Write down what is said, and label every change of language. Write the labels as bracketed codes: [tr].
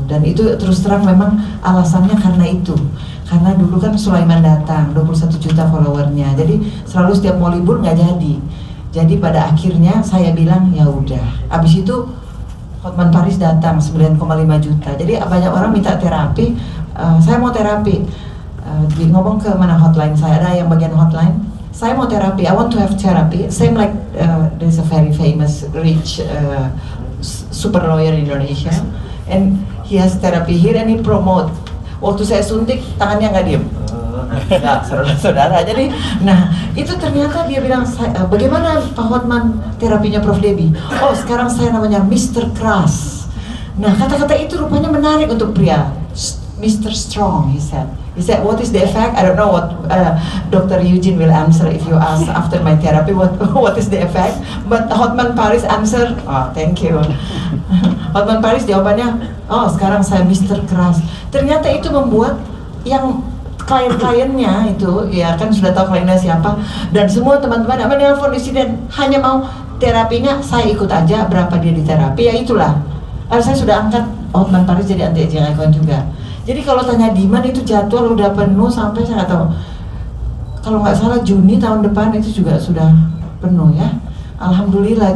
[id] Dan itu terus terang memang alasannya karena itu. Karena dulu kan Sulaiman datang, 21 juta followernya, jadi selalu setiap mau libur nggak jadi. Jadi pada akhirnya saya bilang ya udah. Abis itu Hotman Paris datang 9,5 juta. Jadi banyak orang minta terapi, saya mau terapi. Ngomong ke mana hotline saya, ada yang bagian hotline. Saya mau terapi, [en] I want to have therapy. Same like there's a very famous rich super lawyer in Indonesia, and he has therapy here and he promote. [id] Waktu saya suntik tangannya nggak diem. Nah, saudara-saudara, jadi, nah itu ternyata dia bilang, bagaimana Pak Hotman terapinya Prof. Debbie? Oh sekarang saya namanya Mr. Crass. Nah kata-kata itu rupanya menarik untuk pria. [en] Mr. Strong, he said. He said, what is the effect? I don't know what Dr. Eugene will answer if you ask after my therapy what is the effect. But Hotman Paris answer, oh thank you. [id] Hotman Paris jawabannya, oh sekarang saya Mr. Crass. Ternyata itu membuat yang klien-kliennya itu, ya kan sudah tahu kliennya siapa, dan semua teman-teman apa nelfon di sini hanya mau terapinya, saya ikut aja berapa dia di terapi, ya itulah. Saya sudah angkat Hotman Paris jadi anti aging icon juga. Jadi kalau tanya demand itu jadwal udah penuh sampai saya nggak tahu, kalau nggak salah Juni tahun depan itu juga sudah penuh ya. Alhamdulillah.